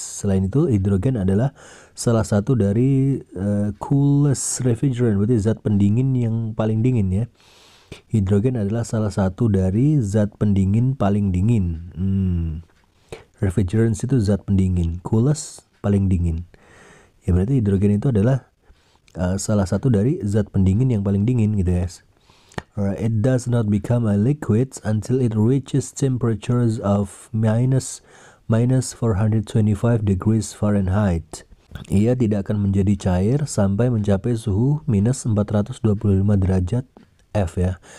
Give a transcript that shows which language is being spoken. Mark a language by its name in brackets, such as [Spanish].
[Indonesian] Selain itu, hidrogen adalah salah satu dari [English] coolest refrigerant, [Indonesian] berarti zat pendingin yang paling dingin ya. Hidrogen adalah salah satu dari zat pendingin paling dingin. Refrigerants itu zat pendingin, coolest paling dingin. Ya berarti hidrogen itu adalah salah satu dari zat pendingin yang paling dingin gitu guys. [English] It does not become a liquid until it reaches temperatures of minus 425 degrees Fahrenheit. [Indonesian] Ia tidak akan menjadi cair sampai mencapai suhu minus 425 derajat F ya.